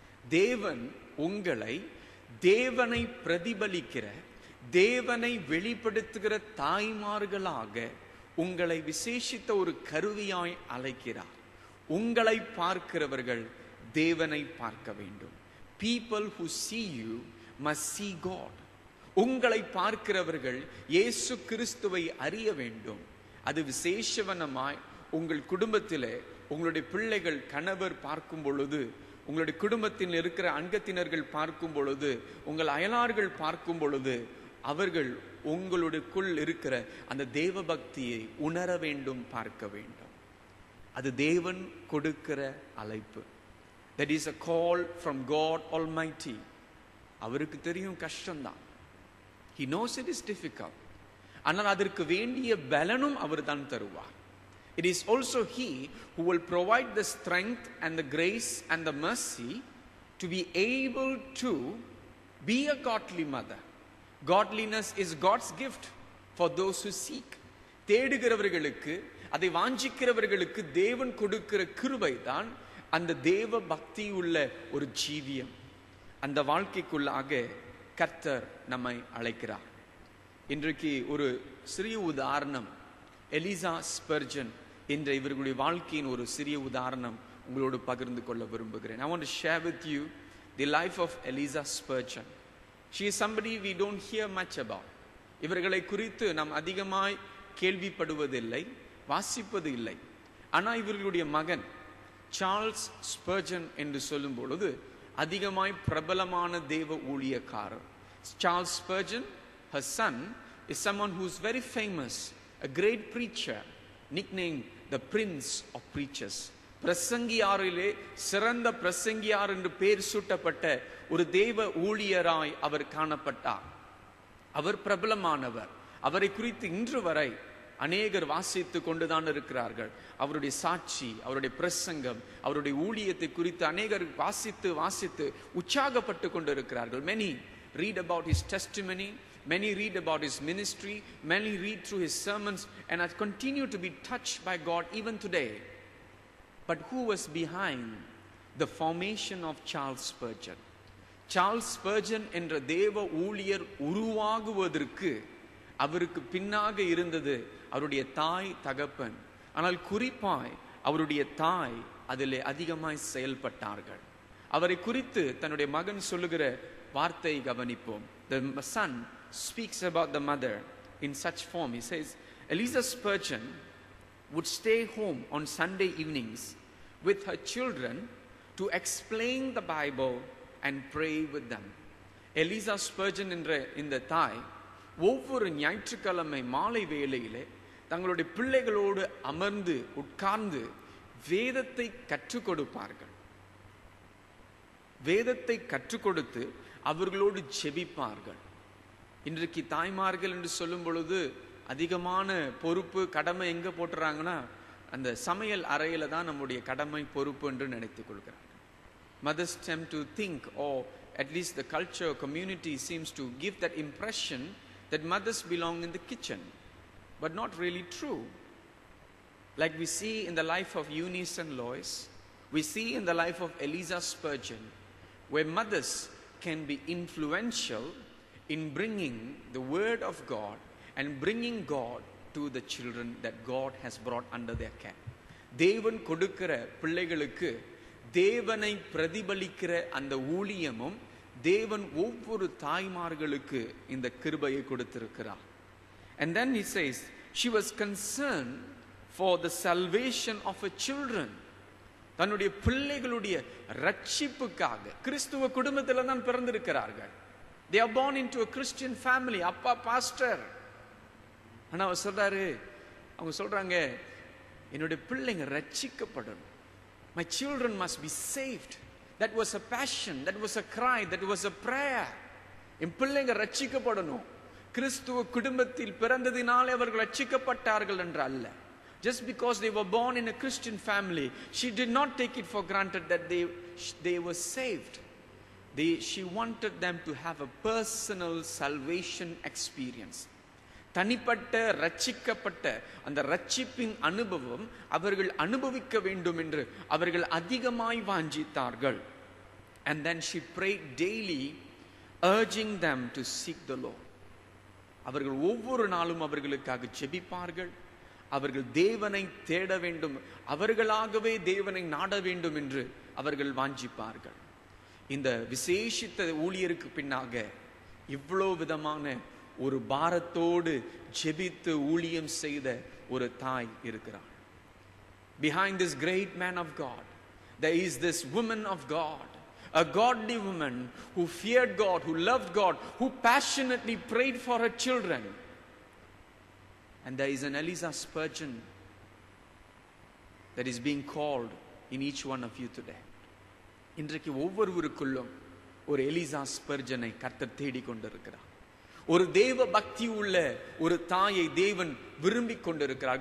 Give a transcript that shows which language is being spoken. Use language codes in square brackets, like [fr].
[ta] தேவன் உங்களை தேவனை பிரதிபலிக்கிற, தேவனை வெளிப்படுத்துகிற தாய்மார்களாக உங்களை விசேஷித்த ஒரு கருவியாய் அழைக்கிறார். உங்களை பார்க்கிறவர்கள் தேவனை பார்க்க வேண்டும். [en] People who see you must see God. [ta] உங்களை பார்க்கிறவர்கள் இயேசு கிறிஸ்துவை அறிய வேண்டும். அது விசேஷவனமாய் உங்கள் குடும்பத்திலே உங்களுடைய பிள்ளைகள், கணவர் பார்க்கும் பொழுது, உங்களுடைய குடும்பத்தில் இருக்கிற அங்கத்தினர்கள் பார்க்கும் பொழுது, உங்கள் அயலார்கள் பார்க்கும் பொழுது அவர்கள் உங்களுக்குள் இருக்கிற அந்த தேவ பக்தியை உணர வேண்டும், பார்க்க வேண்டும். அது தேவன் கொடுக்கிற அழைப்பு. [en] That is a call from God Almighty. [ta] அவருக்கு தெரியும் கஷ்டம்தான். [en] He knows it is difficult. [ta] ஆனால் அதற்கு வேண்டிய பலனும் அவர் தான் தருவார். [en] It is also He who will provide the strength and the grace and the mercy to be able to be a godly mother. Godliness is God's gift for those who seek. [ta] தேடுகிறவர்களுக்கு, அதை வாஞ்சிக்கிறவர்களுக்கு தேவன் கொடுக்கிற கிருபை தான் அந்த தேவ பக்தி உள்ள ஒரு ஜீவியம். அந்த வாழ்க்கைக்குள்ளாக கர்த்தர் நம்மை அழைக்கிறார். இன்றைக்கு ஒரு சிறிய உதாரணம், எலிசா ஸ்பர்ஜன் என்ற இவர்களுடைய வாழ்க்கையின் ஒரு சிறிய உதாரணம் உங்களோடு பகிர்ந்து கொள்ள விரும்புகிறேன். [en] I want to share with you the life of Eliza Spurgeon. She is somebody we don't hear much about. [ta] இவர்களை குறித்து நாம் அதிகமாய் கேள்விப்படுவதில்லை, வாசிப்பது இல்லை. ஆனால் இவர்களுடைய மகன் சார்ல்ஸ் ஸ்பர்ஜன் என்று சொல்லும் பொழுது அதிகமாய் பிரபலமான தேவ ஊழியக்காரர். [en] Charles Spurgeon, her son, is someone who is very famous, a great preacher, nicknamed the Prince of Preachers. [ta] பிரசங்கியாரிலே சிறந்த பிரசங்கியார் என்று பெயர் சூட்டப்பட்ட ஒரு தேவ ஊழியராய் அவர் காணப்பட்டார். அவர் பிரபலமானவர். அவரை குறித்து இன்று வரை அநேகர் வாசித்து கொண்டுதான் இருக்கிறார்கள். அவருடைய சாட்சி, அவருடைய பிரசங்கம், அவருடைய ஊழியத்தை குறித்து அநேகர் வாசித்து உற்சாகப்பட்டு கொண்டிருக்கிறார்கள். [en] Many read about his testimony, many read about his ministry, many read through his sermons and are continue to be touched by God even today. But who was behind the formation of Charles Spurgeon? [ta] Charles Spurgeon என்ற தேவ ஊழியர் உருவாகுவதற்கு அவருக்கு பின்னாக இருந்தது அவருடைய தாய், தகப்பன். ஆனால் குறிப்பாய் அவருடைய தாய் அதிலே அதிகமாய் செயல்பட்டார்கள். அவரை குறித்து தன்னுடைய மகன் சொல்லுகிற வார்த்தை கவனிப்போம். [en] The son speaks about the mother in such form. He says, Eliza Spurgeon would stay home on Sunday evenings with her children to explain the Bible and pray with them. [ta] Eliza Spurgeon என்ற இந்த தாய் ஒவ்வொரு ஞாயிற்றுக்கிழமை மாலை வேளையிலே தங்களுடைய பிள்ளைகளோடு அமர்ந்து உட்கார்ந்து வேதத்தை கற்றுக் கொடுப்பார்கள். வேதத்தை கற்றுக் கொடுத்து அவர்களோடு ஜெபிப்பார்கள். இன்றைக்கு தாய்மார்கள் என்று சொல்லும் பொழுது அதிகமான பொறுப்பு, கடமை எங்க போட்டுறாங்கன்னா அந்த சமையல் அறையில தான் நம்முடைய கடமை, பொறுப்பு என்று நினைத்துக் கொள்கிறார்கள். [en] Mothers tend to think, or at least the culture community seems to give that impression that mothers belong in the kitchen, but not really true. Like we see in the life of Eunice and Lois, we see in the life of Eliza Spurgeon, where mothers can be influential in bringing the word of God and bringing God to the children that God has brought under their care. [ta] தேவன் கொடுக்கிற பிள்ளைகளுக்கு தேவனை பிரதிபலிக்கிற அந்த ஊழியமும் தேவன் ஒவ்வொரு தாய்மார்களுக்கு இந்த கிருபையை கொடுத்திருக்கிறார். [en] And then he says, she was concerned for the salvation of her children. [ta] தன்னுடைய பிள்ளைகளுடைய ரட்சிப்புக்காக. கிறிஸ்துவ குடும்பத்தில் தான் பிறந்திருக்கிறார்கள். [en] They are born into a Christian family. [ta] அப்பா பாஸ்டர். ஆனா அவர் சொல்றாரு, அவங்க சொல்றாங்க, என்னுடைய பிள்ளைங்க ரட்சிக்கப்படணும். [en] My children must be saved. That was a passion, that was a cry, that was a prayer. [ta] என் பிள்ளைங்க ரட்சிக்கப்படணும். கிறிஸ்துவ குடும்பத்தில் பிறந்ததினாலே அவர்கள் ரட்சிக்கப்பட்டார்கள் என்று அல்ல. [en] Just because they were born in a Christian family, she did not take it for granted that they were saved. She wanted them to have a personal salvation experience. [ta] தனிப்பட்ட ரட்சிக்கப்பட்ட அந்த ரட்சிப்பின் அனுபவம் அவர்கள் அனுபவிக்க வேண்டும் என்று அவர்கள் அதிகமாய் வாஞ்சித்தார்கள். [en] And then she prayed daily, urging them to seek the Lord. [ta] அவர்கள் ஒவ்வொரு நாளும் அவர்களுக்காக ஜெபிப்பார்கள். அவர்கள் தேவனை தேட வேண்டும், அவர்களாகவே தேவனை நாட வேண்டும் என்று அவர்கள் வாஞ்சிப்பார்கள். இந்த விசேஷித்த ஊழியருக்கு பின்னாக இவ்வளவு விதமான ஒரு பாரத்தோடு ஜெபித்து ஊழியம் செய்த ஒரு தாய் இருக்கிறார். [en] Behind this great man of God, there is this woman of God, a godly woman who feared God, who loved God, who passionately prayed for her children. And there is an Eliza Spurgeon that is being called in each one of you today. [ta] இன்றைக்கு ஒவ்வொருவருக்குள்ளும் ஒரு Elisha ஸ்பர்ஜனை கர்த்தர் தேடிக் கொண்டிருக்கிறார். ஒரு தேவ பக்தி உள்ள ஒரு தாயை தேவன் விரும்பிக் கொண்டிருக்கிறார்.